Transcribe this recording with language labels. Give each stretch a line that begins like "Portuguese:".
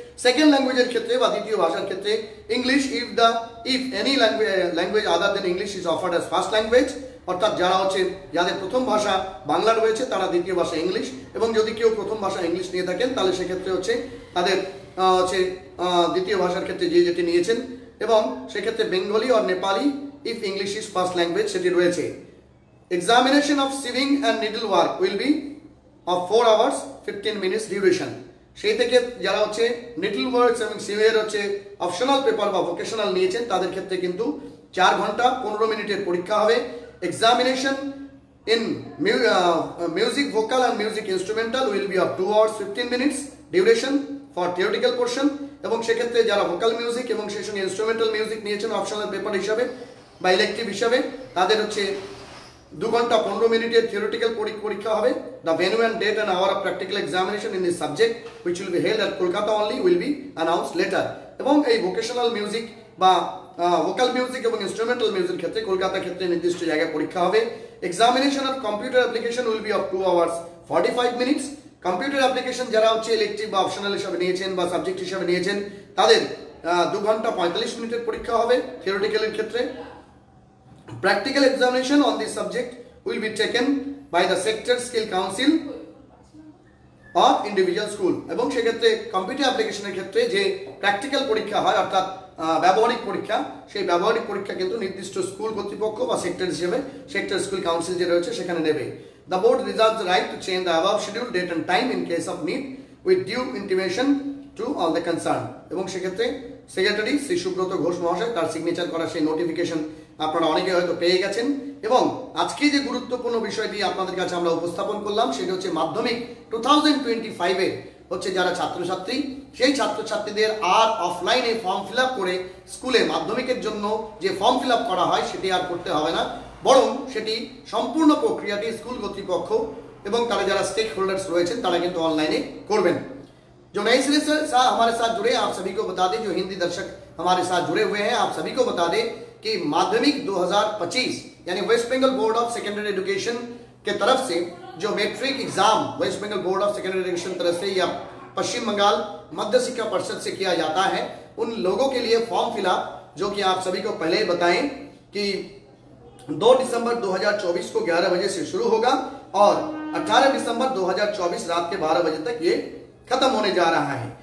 Bangla: Second ল্যাঙ্গুয়েজের ক্ষেত্রে বা দ্বিতীয় ভাষার ক্ষেত্রে
English: English if any language other than English is offered as first language,
Bangla: অর্থাৎ যারা হচ্ছে যাদের প্রথম ভাষা বাংলা রয়েছে তারা দ্বিতীয় ভাষা ইংলিশ, এবং যদি কেউ প্রথম ভাষা ইংলিশ নিয়ে থাকেন তাহলে সেক্ষেত্রে হচ্ছে তাদের হচ্ছে দ্বিতীয় ভাষার ক্ষেত্রে যেটি নিয়েছেন, এবং সেক্ষেত্রে Bengali আর Nepali
English: if English is first language
Bangla: সেটি রয়েছে।
English: Examination of sewing and needlework will be of 4 hours 15 minutes duration.
Bangla: সেই থেকে যারা হচ্ছে নিডল ওয়ার্কস এবং সিউয়ের হচ্ছে অপশনাল পেপার বা ভোকেশনাল নিয়েছেন তাদের ক্ষেত্রে কিন্তু 4 ঘন্টা 15 মিনিটের পরীক্ষা হবে।
English: examination in music vocal and music instrumental will be of 2 hours 15 minutes duration for theoretical portion,
Bangla: এবং সেক্ষেত্রে যারা ভোকাল মিউজিক এবং সেই সঙ্গে ইনস্ট্রুমেন্টাল মিউজিক নিয়েছেন অপশনাল পেপার হিসাবে বা ইলেকটিভ হিসাবে তাদের হচ্ছে 2 ঘন্টা 15 মিনিটের থিওরিটিক্যাল পরীক্ষা হবে।
English: The venue and date and hour of practical examination in this subject which will be held at Kolkata only will be announced later.
Bangla: এবং এই ভোকেশনাল মিউজিক বা ভোকাল মিউজিক এবং ইনস্ট্রুমেন্টাল মিউজিক ক্ষেত্রে কলকাতা ক্ষেত্রে নির্দিষ্ট জায়গায় পরীক্ষা হবে।
English: Examination of computer application will be of 2 hours 45 minutes.
Bangla: Computer application যারা হচ্ছে ইলেকটিভ বা অপশনাল হিসাবে নিয়েছেন বা সাবজেক্ট হিসাবে নিয়েছেন তাদের 2 ঘন্টা 45 মিনিটের পরীক্ষা হবে থিওরিটিক্যালের ক্ষেত্রে।
English: Practical examination on this subject will be taken by the sector skill council or individual school,
Bangla: এবং সেক্ষেত্রে কম্পিউটার অ্যাপ্লিকেশনের ক্ষেত্রে যে প্র্যাকটিক্যাল পরীক্ষা হয় অর্থাৎ ব্যবহারিক পরীক্ষা, সেই ব্যবহারিক পরীক্ষা কিন্তু নির্দিষ্ট স্কুল কর্তৃপক্ষ বা সেক্টর হিসেবে সেক্টর স্কুল কাউন্সিল যে রয়েছে সেখানে নেবে।
English: The board reserves the right to change the above schedule date and time in case of need with due intimation to all the concerned,
Bangla: এবং সেক্ষেত্রে সেক্রেটারি শ্রী সুব্রত ঘোষ মহাশয় তার সিগনেচার করা সেই নোটিফিকেশন আপনারা অনেকে হয়তো পেয়ে গেছেন। এবং আজকে যে গুরুত্বপূর্ণ বিষয়টি আপনাদের কাছে আমরা উপস্থাপন করলাম সেটি হচ্ছে মাধ্যমিক 2025 এর হচ্ছে যারা ছাত্রছাত্রী সেই ছাত্রছাত্রীদের আর অফলাইনে ফর্ম ফিল আপ করে স্কুলে মাধ্যমিকের জন্য যে ফর্ম ফিল আপ করা হয় সেটি আর করতে হবে না। বরং সেটি সম্পূর্ণ প্রক্রিয়াটি স্কুল কর্তৃপক্ষ এবং তারা যারা স্টেक होल्डर्स রয়েছেন তারা কিন্তু অনলাইনে করবেন।
Hindi: जो नए सिरे से हमारे साथ जुड़े आप सभी को बता दें, जो हिंदी दर्शक हमारे साथ जुड़े हुए हैं आप सभी को बता दें कि माध्यमिक 2025 यानी waste Bengal board of secondary education के तरफ से जो matric exam waste Bengal board of secondary education तरफ से या पश्चिम बंगाल मध्य शिक्षा परिषद से किया जाता है, उन लोगों के लिए फॉर्म फिलअप जो कि आप सभी को पहले बताएं कि 2 दिसंबर 2024 को 11 बजे से शुरू होगा और 18 दिसंबर 2024 रात के 12 बजे तक ये खत्म होने जा रहा है।